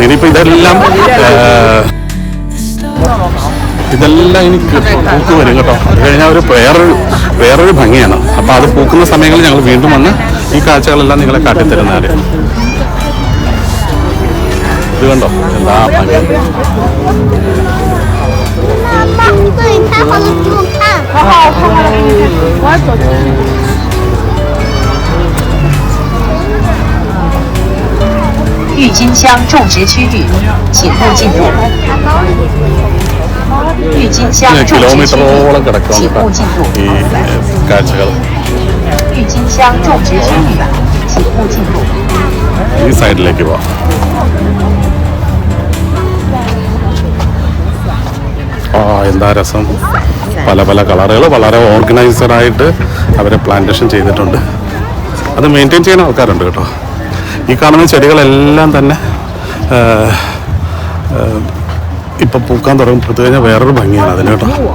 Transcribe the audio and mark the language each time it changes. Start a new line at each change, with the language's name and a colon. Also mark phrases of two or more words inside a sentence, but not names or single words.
Malayalam: ഇനിയിപ്പോൾ ഇതെല്ലാം ഇനി പൂക്ക് വരും കേട്ടോ. അത് കഴിഞ്ഞാൽ ഒരു വേറൊരു ഭംഗിയാണ്. അപ്പോൾ അത് പൂക്കുന്ന സമയങ്ങളിൽ ഞങ്ങൾ വീണ്ടും വന്ന് ഈ കാഴ്ചകളെല്ലാം നിങ്ങളെ കാട്ടിത്തരുന്നതാണ്. ഇത് കണ്ടോ, എന്താ ഭംഗി.
Chinese: 郁金香种植区域，请勿进入。郁金香种植区域，请勿进入。
Malayalam: ഈ കാഴ്ചകൾ
Chinese: 郁金香种植区域，请勿进入。
Malayalam: ഈ സൈഡിലേക്ക് പോവാം. എന്താ രസം. പല പല കളറുകൾ വളരെ ഓർഗനൈസ്ഡായിട്ട് അവരെ പ്ലാന്റേഷൻ ചെയ്തിട്ടുണ്ട്. അത് മെയിൻറ്റെയിൻ ചെയ്യുന്ന ആൾക്കാരുണ്ട് കേട്ടോ. ഈ കാണുന്ന ചെടികളെല്ലാം തന്നെ ഇപ്പം പൂക്കാൻ തുടങ്ങുമ്പോഴത്തെ കഴിഞ്ഞാൽ വേറൊരു ഭംഗിയാണ് അതിന് കേട്ടോ.